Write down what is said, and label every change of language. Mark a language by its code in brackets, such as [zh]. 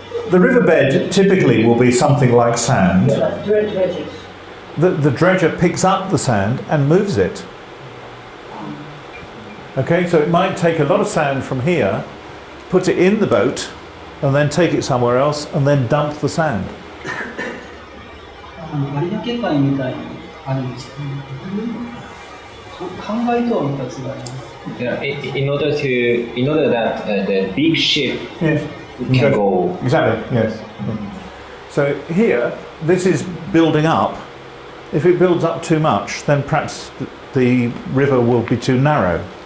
[en] The riverbed typically will be something like sand. Yeah, dredges. The dredger picks up the sand and moves it. Okay, so it might take a lot of sand from here, put it in the boat, and then take it somewhere else, and then dump the sand. [ja] 有明海みたいにあるんですけど、考えとはまた違います。 [en] Yeah, in order that the big ship Yes. can go. Exactly, yes. So here, this is building up. If it builds up too much, then perhaps the river will be too narrow.